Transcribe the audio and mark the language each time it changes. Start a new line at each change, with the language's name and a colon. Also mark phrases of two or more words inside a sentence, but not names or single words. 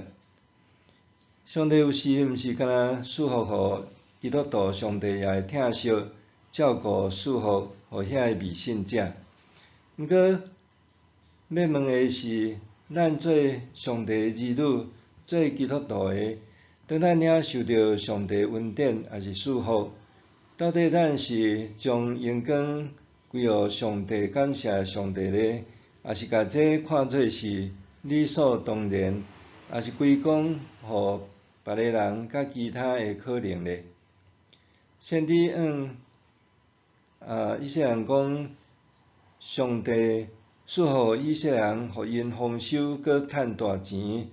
Min Nan Chinese: 上帝有时毋是干那赐福互基督徒，上帝也会疼惜照顾赐福互遐个未信者。毋过要问的是，咱做上帝的儿女，做基督徒的，当咱领受到上帝恩典还是赐福，到底咱是将阳光归予上帝，感谢上帝呢？还是甲这看做是理所当然，还是归功互别个人甲其他的可能呢？先知以色列人讲，上帝赐福以色列人，互因丰收，搁趁大钱。